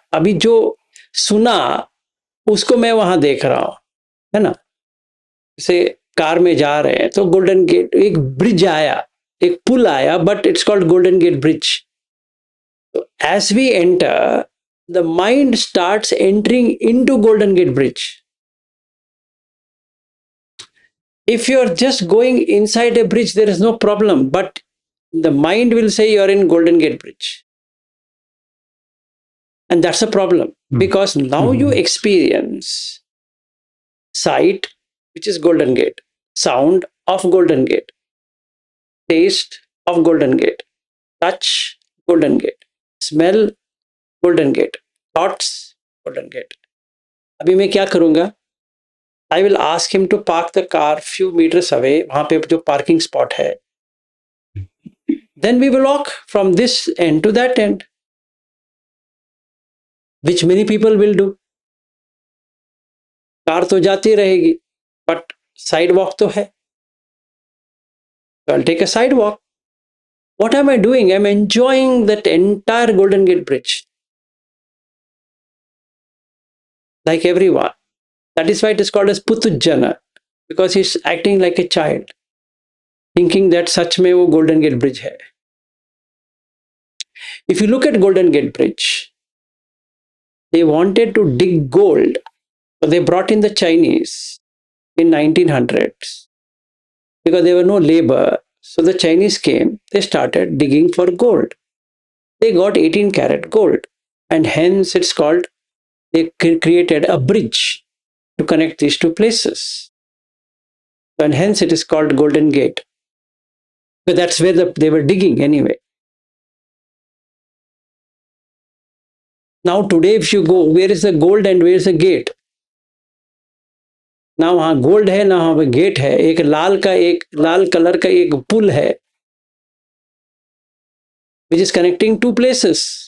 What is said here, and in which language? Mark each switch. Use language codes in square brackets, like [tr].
[hi] अभी जो सुना उसको मैं वहां देख रहा हूं, है ना? जैसे कार में जा रहे हैं तो गोल्डन गेट, एक ब्रिज आया, एक पुल आया, [en] But it's called Golden Gate Bridge. तो as we enter, the mind starts entering into Golden Gate Bridge. If you are just going inside a bridge, there is no problem, but the mind will say you are in Golden Gate Bridge. And that's a problem because now you experience sight, which is Golden Gate, sound of Golden Gate, taste of Golden Gate, touch, Golden Gate, smell, Golden Gate, thoughts, Golden Gate. [hi] अभी मैं क्या करूंगा? [en] I will ask him to park the car few meters away, [hi] वहां पे जो parking spot है. [en] Then we will walk from this end to that end, which many people will do. Car तो जाती रहेगी, but sidewalk तो है. So I'll take a sidewalk. What am I doing? I'm enjoying that entire Golden Gate Bridge. Like everyone. That is why it is called as Putujjana, because he's acting like a child, thinking that [hi] सच में वो Golden Gate Bridge है. [en] If you look at Golden Gate Bridge, they wanted to dig gold. So they brought in the Chinese in 1900s because there were no labor. So the Chinese came, they started digging for gold. They got 18 karat gold, and hence it's called, they created a bridge to connect these two places. And hence it is called Golden Gate. But that's where they were digging anyway. Now today if you go, where is the gold and where is the gate? [hi] ना वहां gold है ना वहां gate है, एक लाल colour का एक पुल है [en] which is connecting two places.